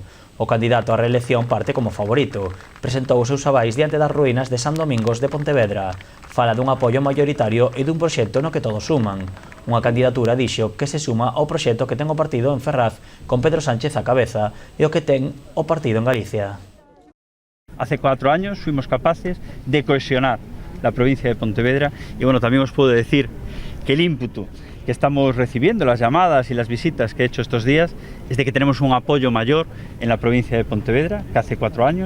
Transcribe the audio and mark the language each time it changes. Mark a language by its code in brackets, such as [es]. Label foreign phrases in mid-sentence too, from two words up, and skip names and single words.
[gl] O candidato á reelección parte como favorito. Presentou os seus avais diante das ruínas de San Domingos de Pontevedra. Fala dun apoio maioritario e dun proxecto no que todos suman. Unha candidatura, dixo, que se suma ao proxecto que ten o partido en Ferraz con Pedro Sánchez á cabeza e o que ten o partido en Galicia. [es] Hace 4 años fuimos capaces de cohesionar la provincia de Pontevedra y bueno, también os puedo decir que el ímpetu que estamos recibiendo, las llamadas y las visitas que he hecho estos días, es de que tenemos un apoyo mayor en la provincia de Pontevedra que hace 4 años.